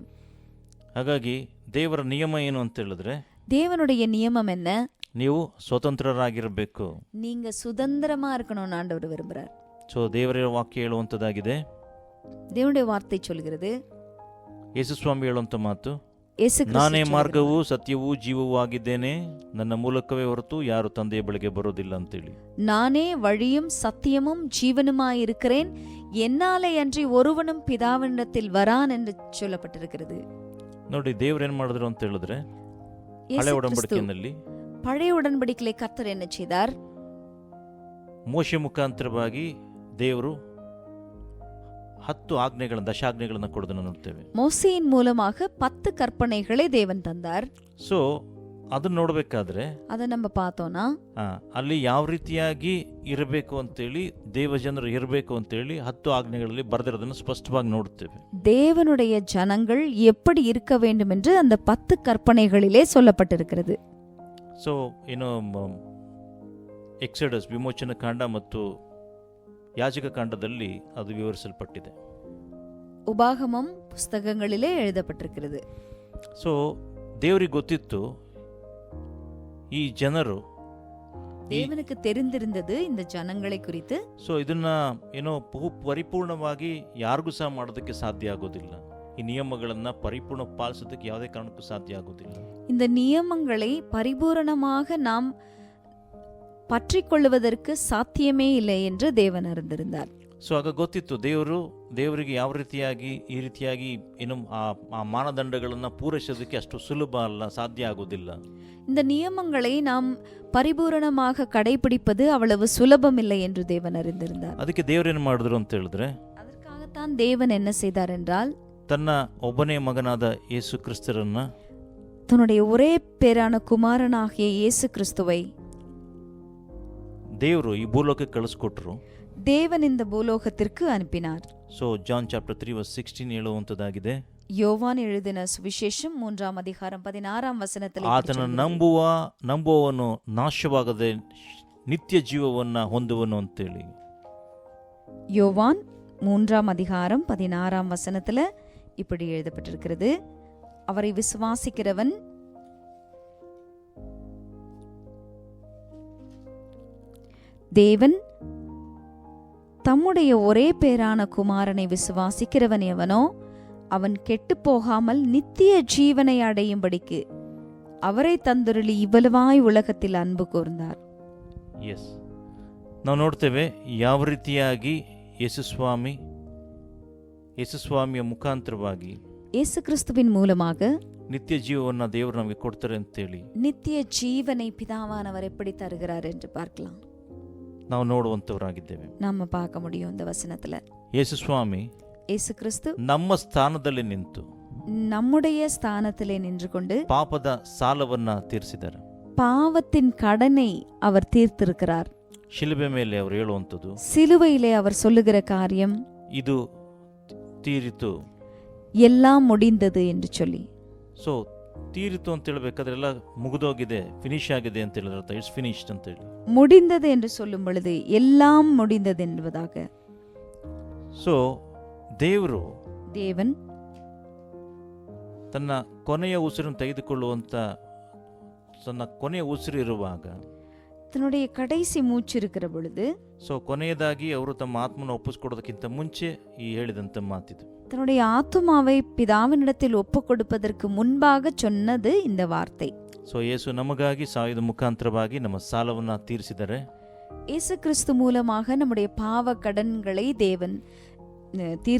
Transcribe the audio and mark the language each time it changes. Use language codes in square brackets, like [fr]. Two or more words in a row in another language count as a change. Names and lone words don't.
[kn] ಹಾಗಾಗಿ ದೇವರ ನಿಯಮ ಏನು ಅಂತ ಹೇಳಿದ್ರೆ, [ta] தேவனுடைய நியமம் என்ன? [kn] ನೀವು ಸ್ವತಂತ್ರರಾಗಿರಬೇಕು. [ta] நீங்க சுதந்திரமா இருக்கணும்னு ஆண்டவர் விரும்புறார். [kn] ಸೊ ದೇವರ ವಾಕ್ಯ ಹೇಳುವಂಥದ್ದಾಗಿದೆ. [ta] தேவனுடைய வார்த்தை சொல்கிறது, [kn] ಯೇಸುಸ್ವಾಮಿ ಹೇಳುವಂಥ ಮಾತು, [ta] இயேசு கிறிஸ்து [kn] ನಾನೇ [ta] சொல்கிறார், [kn] ಮಾರ್ಗವೂ ಸತ್ಯವೂ ಜೀವವೂ ಆಗಿದ್ದೇನೆ, ನನ್ನ ಮೂಲಕವೇ ಹೊರತು ಯಾರು ತಂದೆಯ ಬಳಿಗೆ ಬರೋದಿಲ್ಲ ಅಂತೇಳಿ. [ta] நானே வழியும் சத்தியமும் ஜீவனுமாயிருக்கிறேன், என்னாலே அன்றி ஒருவனும் பிதாவினிடத்தில் வரான் என்று சொல்லப்பட்டிருக்கிறது. [kn] ನೋಡಿ ದೇವ್ರು ಏನ್ ಮಾಡಿದ್ರು ಅಂತ ಹೇಳಿದ್ರೆ, [ta] இயேசு [kn] ಹಳೆ [ta] கிறிஸ்து [kn] ಒಡಂಬಡಿಕೆಯಲ್ಲಿ [ta] பழைய உடன்படிக்கையிலே கர்த்தர் என்ன செய்தார்? [kn] ಮೋಶೆ ಮುಖಾಂತರವಾಗಿ ದೇವರು 10 ಆಜ್ಞೆಗಳನ್ನು, ದಶಾಜ್ಞೆಗಳನ್ನು ಕೊಡೋದನ್ನು ನೋಡ್ತೇವೆ. [ta] மோசேயின் மூலமாக 10 கற்பனைகளை தேவன் தந்தார். [kn] ಸೊ ಅದನ್ನ ನೋಡ್ಬೇಕಾದ್ರೆ [ta] அதை நம்ம பார்த்தோம்னா [kn] ಅಲ್ಲಿ ಯಾವ ರೀತಿಯಾಗಿ ಇರಬೇಕು ಅಂತೇಳಿ, ದೇವಜನರು ಇರಬೇಕು ಅಂತೇಳಿ 10 ಆಜ್ಞೆಗಳಲ್ಲಿ ಬರೆದಿರೋದನ್ನು ಸ್ಪಷ್ಟವಾಗಿ ನೋಡ್ತೇವೆ. [ta] தேவனுடைய ஜனங்கள் எப்படி இருக்க வேண்டும் என்று அந்த 10 கற்பனைகளிலே சொல்லப்பட்டிருக்கிறது. [kn] ಸೊ ಏನು ಎಕ್ಸಡಸ್ ವಿಮೋಚನ ಕಾಂಡ ಮತ್ತು ಯಾಜಕ ಕಾಂಡದಲ್ಲಿ ಅದು ವಿವರಿಸಲ್ಪಟ್ಟಿದೆ. [ta] உபாகமம் புஸ்தகங்களிலே எழுதப்பட்டிருக்கிறது. [kn] ಸೊ ದೇವರಿಗೆ ಗೊತ್ತಿತ್ತು ಈ ಜನರು, [ta] தேவனுக்கு தெரிந்திருந்தது இந்த ஜனங்களை குறித்து. [kn] ಸೊ ಇದನ್ನ ಏನೋ ಪರಿಪೂರ್ಣವಾಗಿ ಯಾರಿಗೂ ಸಹ ಮಾಡೋದಕ್ಕೆ ಸಾಧ್ಯ ಆಗೋದಿಲ್ಲ. ಈ ನಿಯಮಗಳನ್ನ ಪರಿಪೂರ್ಣ ಪಾಲಿಸೋದಕ್ಕೆ ಯಾವುದೇ ಕಾರಣಕ್ಕೂ ಸಾಧ್ಯ ಆಗೋದಿಲ್ಲ. [ta] இந்த நியமங்களை பரிபூரணமாக நாம் பற்றிக்கொள்வதற்கு சாத்தியமே இல்லை என்று தேவன் அறிந்திருந்தார். [kn] ಸೊ ಆಗ ಗೊತ್ತಿತ್ತು ದೇವರಿಗೆ ಯಾವ ರೀತಿಯಾಗಿ ಈ ರೀತಿಯಾಗಿ ಏನು ಆ ಮಾನದಂಡಗಳನ್ನು ಪೂರೈಸೋದಕ್ಕೆ ಅಷ್ಟು ಸುಲಭ ಅಲ್ಲ, ಸಾಧ್ಯ ಆಗೋದಿಲ್ಲ. [ta] இந்த நியமங்களை நாம் பரிபூரணமாக கடைபிடிப்பது அவ்வளவு சுலபமில்லை என்று தேவன் அறிந்திருந்தார். [kn] ಅದಕ್ಕೆ ದೇವರೇನು ಮಾಡಿದ್ರು ಅಂತ ಹೇಳಿದ್ರೆ, [ta] அதற்காகத்தான் தேவன் என்ன செய்தார் என்றால், [kn] ತನ್ನ ಒಬ್ಬನೇ ಮಗನಾದ ಯೇಸು ಕ್ರಿಸ್ತರನ್ನ, [ta] தன்னுடைய ஒரே பேரான குமாரனாகிய இயேசு கிறிஸ்துவை [kn] ದೇವರು ಈ ಭೂಲೋಕಕ್ಕೆ ಕಳಿಸ್ಕೊಟ್ರು. [ta] தேவன் இந்த பூலோகத்திற்கு அனுப்பினார். [kn] ಸೊ ಜಾನ್ ಚಾಪ್ಟರ್ 3:16 ಹೇಳುವಂಥದ್ದಾಗಿದೆ, [ta] யோவான் எழுதின சுவிசேஷம் 3ஆம் அதிகாரம் 16ஆம் வசனத்தில் [kn] ಆತನ ನಂಬುವವನು ನಾಶವಾಗದೆ ನಿತ್ಯ ಜೀವವನ್ನ ಹೊಂದುವನು ಅಂತೇಳಿ. [ta] யோவான் 3ஆம் அதிகாரம் 16ஆம் வசனத்துல இப்படி எழுதப்பட்டிருக்கிறது, அவரை விசுவாசிக்கிறவன் தேவன் தம்முடைய ஒரே பேரான குமாரனை விசுவாசிக்கிறவன் எவனோ அவன் கெட்டு போகாமல் நித்திய ஜீவனை அடையும்படிக்கு அவரை தந்தருளி இவ்வளவாய் உலகத்தில் அன்பு கூர்ந்தார். [kn] ಎಸ್, ನಾವು ನೋಡ್ತೇವೆ ಯಾವ ರೀತಿಯಾಗಿ ಯೇಸುಸ್ವಾಮಿಯ ಮುಖಾಂತರವಾಗಿ [ta] இயேசு கிறிஸ்துவின் மூலமாக [kn] ನಿತ್ಯ ಜೀವವನ್ನ ದೇವರು ನಮಗೆ ಕೊಡ್ತಾರೆ ಅಂತೇಳಿ [ta] நித்திய ஜீவனை பிதாவானவர் எப்படி தருகிறார் என்று பார்க்கலாம். [kn] ನಾವು ನೋಡುವಂತವರಾಗಿದ್ದೇವೆ. [ta] நாம பார்க்க முடியும் இந்த வசனத்துல. [kn] ಯೇಸುಸ್ವಾಮಿ [ta] இயேசு கிறிஸ்து [kn] ನಮ್ಮ ಸ್ಥಾನದಲ್ಲಿ ನಿಂತು [ta] நம்முடைய ஸ்தானத்திலே நின்று கொண்டு [kn] ಪಾಪದ ಸಾಲವನ್ನ ತೀರಿಸಿದ್ದಾರೆ. [ta] பாவத்தின் கடனை அவர் தீர்த்திருக்கிறார். [kn] ಶಿಲುಬೆ ಮೇಲೆ ಅವರು ಹೇಳುವಂಥದ್ದು, [ta] சிலுவையிலே அவர் சொல்லுகிற காரியம், [kn] ಇದು ತೀರಿತು, [ta] எல்லாம் முடிந்தது என்று சொல்லி. [kn] ಸೊ ತೀರಿತು ಅಂತ ಹೇಳ್ಬೇಕಾದ್ರೆ ಎಲ್ಲ ಮುಗಿದೋಗಿದೆ, ಫಿನಿಶ್ ಆಗಿದೆ ಅಂತ ಹೇಳಿದ್ರೆ [en] it's finished [kn] ಅಂತ ಹೇಳಿ. [ta] முடிந்தது என்று சொல்லும் பொழுது எல்லாம் முடிந்தது என்பதாக. [kn] ಸೊ [ta] தேவன் [kn] ತನ್ನ ಕೊನೆಯ ಉಸಿರನ್ನು ತೆಗೆದುಕೊಳ್ಳುವಂತ, ತನ್ನ ಕೊನೆಯ ಉಸಿರು ಇರುವಾಗ, [ta] தன்னுடைய கடைசி மூச்சு இருக்கிற பொழுது, [kn] ಸೊ ಕೊನೆಯದಾಗಿ ಅವರು ತಮ್ಮ ಆತ್ಮನ ಒಪ್ಪಿಸ್ಕೊಡೋದಕ್ಕಿಂತ ಮುಂಚೆ ಈ ಹೇಳಿದಂತ ಮಾತಿದು, [ta] தன்னுடைய ஆத்துமாவை பிதாவினிடத்தில் ஒப்பு கொடுப்பதற்கு முன்பாக சொன்னது இந்த வார்த்தை. [kn] ಸೊ ಯೇಸು ನಮಗಾಗಿ ಸಾಯುವ ಮುಖಾಂತರವಾಗಿ ನಮ್ಮ ಸಾಲವನ್ನ ತೀರಿಸಿದರೆ, [ta] இயேசு கிறிஸ்து மூலமாக நம்முடைய பாவ கடன்களை தேவன் தீர்த்திருக்கிறார்.